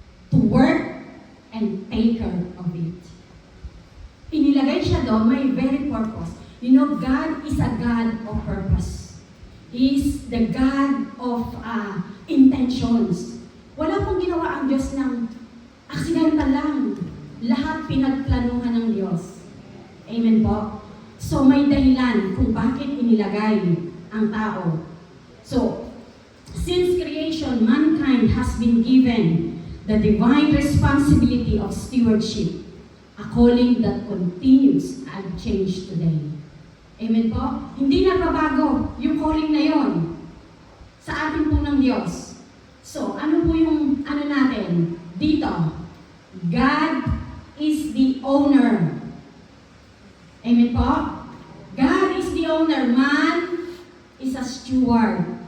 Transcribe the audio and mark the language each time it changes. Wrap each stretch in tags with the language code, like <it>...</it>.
<en>To work and take care of it.</en> <tl>Inilagay siya doon, may</tl> <en>very purpose. You know, God is a God of purpose. He is the God of intentions.</en> <tl>Wala pong ginawa ang Diyos ng aksidente lang. Lahat pinagplanuhan ng Diyos. Amen po? So may dahilan kung bakit inilagay ang tao.</tl> <en>So, since creation, mankind has been given the divine responsibility of stewardship, a calling that continues unchanged today.</en> <tl>Amen po? Hindi nagbabago yung calling na yon sa atin po ng Diyos. So, ano po yung natin dito?</tl> <en>God is the owner.</en> <tl>Amen po?</tl> <en>God is the owner. Man is a steward.</en>